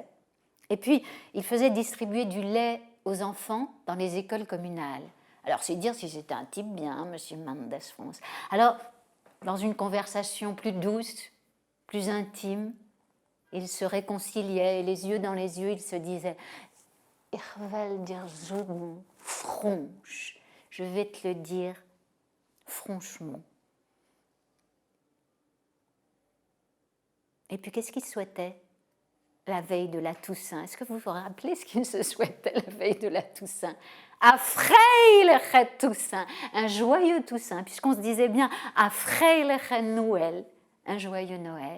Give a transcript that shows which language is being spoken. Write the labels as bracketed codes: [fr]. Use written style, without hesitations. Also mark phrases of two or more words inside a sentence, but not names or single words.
[fr] Et puis, il faisait distribuer du lait aux enfants dans les écoles communales. Alors, c'est dire si c'était un type bien, M. Mendes France. Alors, dans une conversation plus douce, plus intime, ils se réconciliaient, et les yeux dans les yeux, ils se disaient « [de] Ich will dir sagen, [fr] franche. Je vais te le dire franchement. » Et puis, qu'est-ce qu'il souhaitait la veille de la Toussaint? Est-ce que vous vous rappelez ce qu'il se souhaitait la veille de la Toussaint? [yi] A Freiliche [fr] Toussaint, un joyeux Toussaint, puisqu'on se disait bien [yi] A Freiliche [fr] Noël, un joyeux Noël.